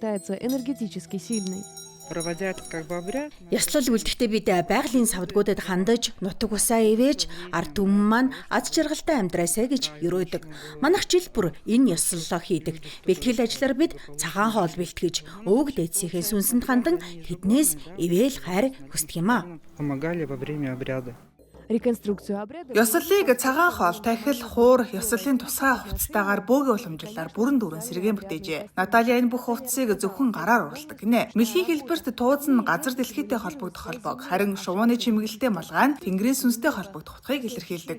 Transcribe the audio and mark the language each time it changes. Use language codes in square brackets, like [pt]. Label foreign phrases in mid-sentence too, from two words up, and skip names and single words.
[mn] Ёслол үлдэхдээ бид байгалийн савдгуудад хандаж, нутаг усаа ивэж, ард түмэн маань аз жаргалтай амьдраасай гэж өрөөдөг. Манайх жил бүр энэ ёслолоо хийдэг. Бэлтгэл ажлаар бид цагаан хоол бэлтгэж, өвөг дээдсийнхээ сүнсэнд хандан тэднээс ивэл хайр хүсдэг юм а. [ru] Помогали во время обряда. [mn] Ёслолыг цагаан хоол, тахил, хуур, ёслолын тусгай хувцастайгаар бөөгийн уламжлалаар бүрэн дүүрэн сэргээн бүтээжээ. Наталья энэ бүх хувцсыг зөвхөн гараар уралдаг гинэ. Мэлхийн хэлбэрт тууз нь газар дэлхийтэй холбогдох холбоог, харин шувууны чимэглэлтэй малгай нь тэнгэрийн сүнстэй холбогдох утгыг илэрхийлдэг.